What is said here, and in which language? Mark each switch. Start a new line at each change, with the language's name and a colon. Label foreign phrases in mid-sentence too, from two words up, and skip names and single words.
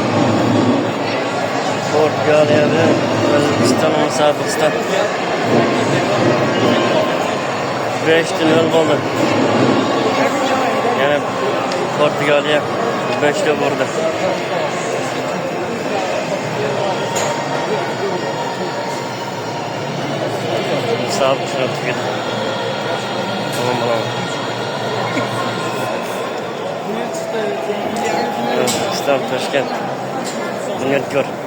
Uzbek: Portugaliya bilan O'zbekiston musobaqasida 5-0 bo'ldi. Yana Portugaliya 5-ta urdi. Musobaqa shuni tugadi.
Turkish: Tamam bakalım. Özbekistan,
Uzbek: Toshkent. Bunyodkor.